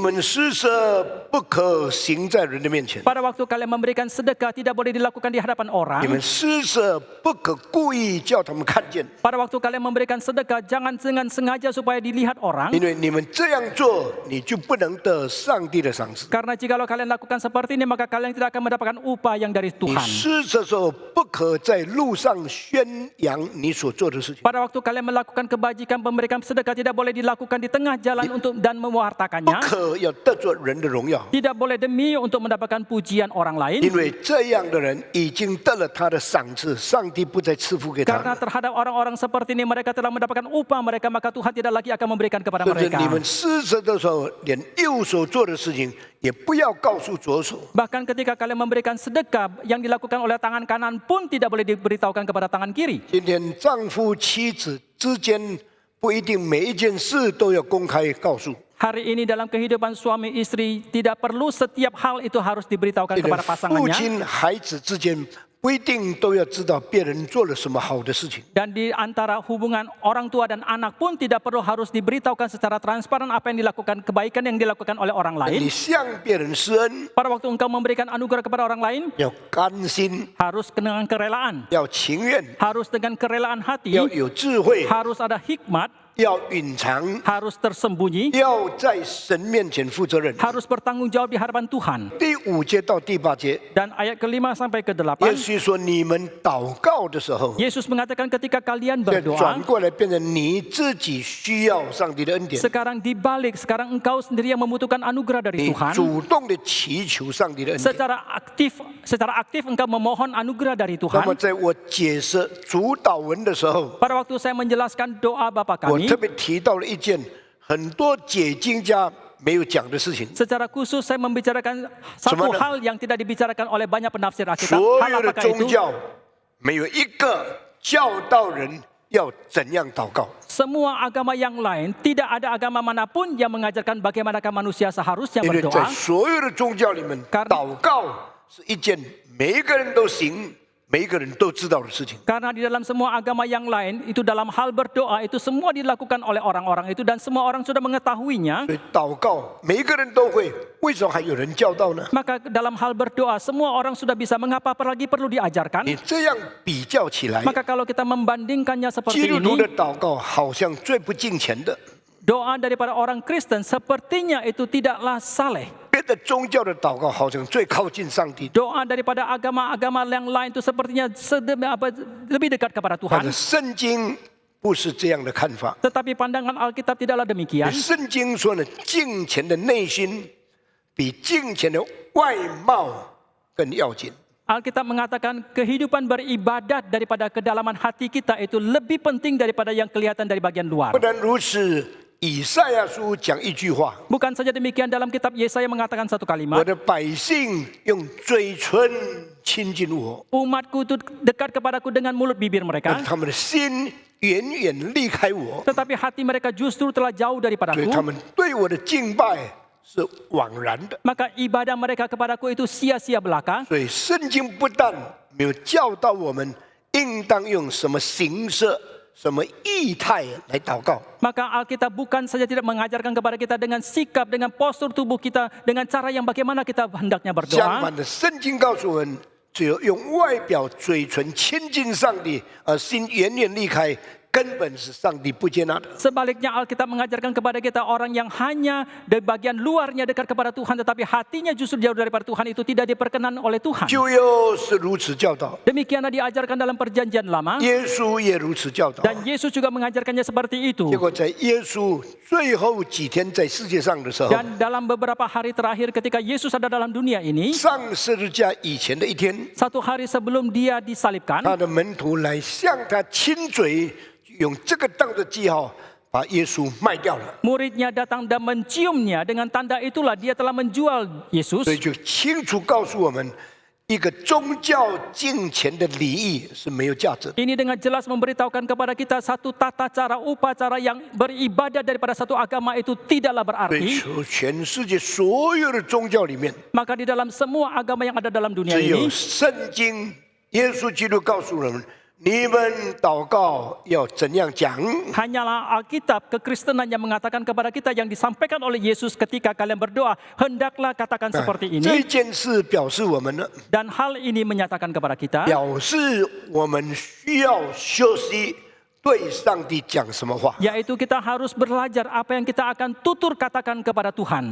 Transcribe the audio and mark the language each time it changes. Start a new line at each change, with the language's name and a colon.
Chinese: 们施舍不可行在人的面前，
Indonesian: Pada waktu kalian memberikan sedekah, tidak boleh dilakukan di hadapan
Chinese: 你
Indonesian: orang.
Chinese: 们施舍不可故意叫他们看见，
Indonesian: Pada waktu kalian memberikan sedekah, jangan dengan sengaja supaya dilihat orang.
Chinese: 因为你们这样做，你就不能得上帝的赏赐。
Indonesian: Karena jikalau kalian lakukan seperti ini, maka kalian tidak akan mendapatkan upah yang dari
Chinese: 你
Indonesian: Tuhan.
Chinese: 施舍的时候，不可在路上宣扬你所做的事情，
Indonesian: Pada waktu kalian melakukan kebajikan, memberikan sedekah, tidak boleh dilakukan di tengah jalan untuk dan
Chinese: 不
Indonesian: mewartakannya.
Chinese: 可要得罪人的荣耀，
Indonesian: Tidak boleh demi untuk mendapatkan pujian orang lain.
Chinese: 因为这样的人已经得了他的赏赐，上帝不再赐福给他
Indonesian: Karena
Chinese: 了。
Indonesian: terhadap orang-orang seperti ini, mereka telah mendapatkan upah mereka, maka Tuhan tidak lagi akan memberikan kepada
Chinese: 就是
Indonesian: mereka.
Chinese: 你们施舍的时候，连右手做的事情也不要告诉左手。
Indonesian: Bahkan ketika kalian memberikan sedekah, yang dilakukan oleh tangan kanan pun tidak boleh diberitahukan kepada tangan kiri.
Chinese: 今天丈夫妻子之间不一定每一件事都要公开告诉，
Indonesian: Hari ini dalam kehidupan suami istri, tidak perlu setiap hal itu harus diberitahukan kepada
Chinese: 父
Indonesian: pasangannya.
Chinese: 亲孩子之间不一定都要知道别人做了什么好的事情。
Indonesian: Dan di antara hubungan orang tua dan anak pun tidak perlu harus diberitahukan secara transparan apa yang dilakukan, kebaikan yang dilakukan oleh orang
Chinese: 你向别人施恩，
Indonesian: Pada waktu engkau memberikan anugerah kepada orang lain,
Chinese: 要甘心，
Indonesian: harus dengan kerelaan,
Chinese: 要情愿，
Indonesian: harus dengan kerelaan hati,
Chinese: 要有智慧，
Indonesian: harus ada hikmat,
Chinese: 要隐藏，
Indonesian: harus tersembunyi,
Chinese: 要在神面前负责任。
Indonesian: harus bertanggung jawab di hadapan Tuhan.
Chinese: 第5节到第8节，
Indonesian: Dan ayat ke-5 sampai
Chinese: 耶
Indonesian: ke-8,
Chinese: 稣说：“你们祷告的时候，
Indonesian: Yesus mengatakan ketika kalian
Chinese: 再转
Indonesian: berdoa,
Chinese: 过来变成你自己需要上帝的恩典，
Indonesian: sekarang dibalik, sekarang engkau sendiri yang membutuhkan anugerah dari
Chinese: 你
Indonesian: Tuhan.
Chinese: 主动的祈求上帝的恩典。
Indonesian: Secara aktif engkau memohon anugerah dari
Chinese: 那
Indonesian: Tuhan.
Chinese: 么，在我解释主祷文的时候，
Indonesian: Pada waktu saya menjelaskan doa Bapa
Chinese: 我
Indonesian: kami,
Chinese: 特别提到了一件很多解经家没有讲的事情。
Indonesian: secara khusus saya membicarakan satu Semana? hal yang tidak dibicarakan oleh banyak penafsir Alkitab.
Chinese: 所
Indonesian: Hal
Chinese: 有的
Indonesian: apakah
Chinese: 宗
Indonesian: itu?
Chinese: 教没有一个教导人要怎样祷告。
Indonesian: Semua agama yang lain, tidak ada agama manapun yang mengajarkan bagaimanakah manusia seharusnya
Chinese: 因为在
Indonesian: berdoa.
Chinese: 所有的宗教里面，
Indonesian: Karena-
Chinese: 祷告是一件每一个人都行、每一个人都知道的事情。
Indonesian: Karena di dalam semua agama yang lain, itu dalam hal berdoa, itu semua dilakukan oleh orang-orang itu dan semua orang sudah mengetahuinya.
Chinese: 所以祷告每一个人都会，为什么还有人教导呢？
Indonesian: Maka dalam hal berdoa, semua orang sudah bisa. Mengapa apalagi perlu diajarkan?
Chinese: 你这样比较起来，
Indonesian: Maka kalau kita membandingkannya
Chinese: 基
Indonesian: seperti
Chinese: 督徒
Indonesian: ini,
Chinese: 的祷告好像最不敬虔的，
Indonesian: doa daripada orang Kristen sepertinya itu tidaklah saleh.
Chinese: 别的宗教的祷告好像最靠近上帝。
Indonesian: Doa daripada agama-agama yang lain itu sepertinya lebih dekat kepada
Chinese: 但
Indonesian: Tuhan.
Chinese: 是圣经不是这样的看法。
Indonesian: Tetapi pandangan Alkitab tidaklah demikian.
Chinese: 圣经说呢，敬虔的内心比敬虔的外貌更要紧。
Indonesian: Alkitab mengatakan kehidupan beribadat daripada kedalaman hati kita itu lebih penting daripada yang kelihatan dari bagian luar.
Chinese: 不但如此，以赛亚书讲一句话：
Indonesian: Bukan saja demikian, dalam kitab Yesaya mengatakan satu kalimat,
Chinese: 的百姓用嘴唇亲近我，
Indonesian: umatku itu dekat kepadaku dengan mulut bibir
Chinese: 但
Indonesian: mereka,
Chinese: 是他们的心远远离开我，
Indonesian: tetapi hati mereka justru telah jauh
Chinese: 所以
Indonesian: daripadaku.
Chinese: 他们对我的敬拜是枉然的。
Indonesian: Maka ibadah mereka kepadaku itu sia-sia belaka.
Chinese: 所以圣经不但没有教导我们应当用什么形式、什么意态来祷告，
Indonesian: Maka Alkitab bukan saja tidak mengajarkan kepada kita dengan sikap, dengan postur tubuh kita, dengan cara yang bagaimana kita hendaknya
Chinese: 相
Indonesian: berdoa.
Chinese: 反的，圣经告诉我们，只有用外表嘴唇亲近上帝，而心远远离开，根本是上帝不接纳的。
Indonesian: Sebaliknya Alkitab mengajarkan kepada kita orang yang hanya di bagian luarnya dekat kepada Tuhan tetapi hatinya justru jauh daripada Tuhan itu tidak diperkenan oleh Tuhan.
Chinese: 旧约是如此教导，
Indonesian: Demikianlah diajarkan dalam perjanjian lama
Chinese: 耶稣也如此教导。
Indonesian: dan Yesus juga mengajarkannya seperti itu.
Chinese: 结果在耶稣最后几天在世界上的时候，
Indonesian: Dan dalam beberapa hari terakhir ketika Yesus ada dalam dunia ini,
Chinese: 上十字架以前的一天，
Indonesian: satu hari sebelum dia disalibkan,
Chinese: 他的门徒来向他亲嘴，用这个当作记号，把耶稣卖掉了。
Indonesian: muridnya datang dan menciumnya. Dengan tanda itulah dia telah menjual Yesus.
Chinese: 所以就清楚告诉我们，一个宗教敬虔的礼仪是没有价值的。
Indonesian: Ini dengan jelas memberitahukan kepada kita satu tata cara upacara yang beribadat daripada satu agama itu tidaklah
Chinese: 所以
Indonesian: berarti.
Chinese: 全世界所有的宗教里面，
Indonesian: Maka di dalam semua agama yang ada dalam dunia
Chinese: 只有
Indonesian: ini,
Chinese: 圣经耶稣基督告诉我们：你们祷告要怎样讲？
Indonesian: hanyalah Alkitab kekristenan yang mengatakan kepada kita yang disampaikan oleh Yesus ketika kalian berdoa, hendaklah katakan seperti ini.
Chinese: 件事表示我们呢，
Indonesian: Dan hal ini menyatakan kepada kita,
Chinese: 表示我们需要休息，对上帝讲什么话。
Indonesian: yaitu kita harus belajar apa yang kita akan tutur katakan kepada Tuhan.